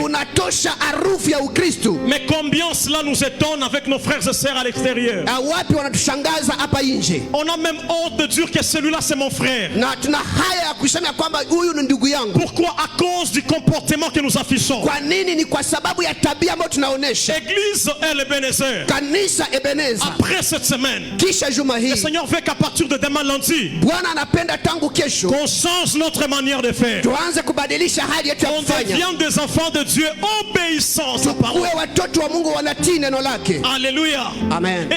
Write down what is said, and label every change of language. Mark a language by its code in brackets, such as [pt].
[sw] Tunatosha harufu ya Ukristo. [fr] Mais combien cela nous étonne avec nos frères et sœurs à l'extérieur. [sw] Wapi wanatushangaza hapa nje. [fr] On a même honte de dire que celui-là c'est mon frère. [sw] Na tuna haya ya kusema kwamba huyu ni ndugu yangu. [fr] Pourquoi? À cause du comportement que nous affichons. [sw] Kwa nini? Ni kwa sababu ya tabia ambayo tunaonesha. [fr] Église El Ebenezer. [sw] Kanisa Ebeneza. [fr] Après cette semaine, [sw] Kisha juma [fr] le [sw] hii, [fr] Seigneur veut qu'à partir de demain lundi, [sw] Bwana anapenda tangu kesho [fr] qu'on change notre manière de faire. [sw] tuanze kubadilisha hali yetu ya [fr] On [sw] kufanya. [fr] devient des enfants de Dieu obéissants à sa parole. [sw] Uwe watoto wa Mungu wanatii neno lake. Alléluia. Amen.